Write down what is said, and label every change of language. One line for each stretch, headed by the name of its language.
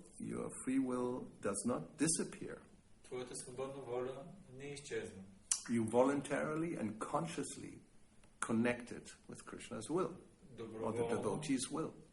English: Your free will does not disappear.
Bulgarian: Твоята свободна воля не изчезва.
English: You voluntarily and consciously connected with Krishna's will, or the devotee's will.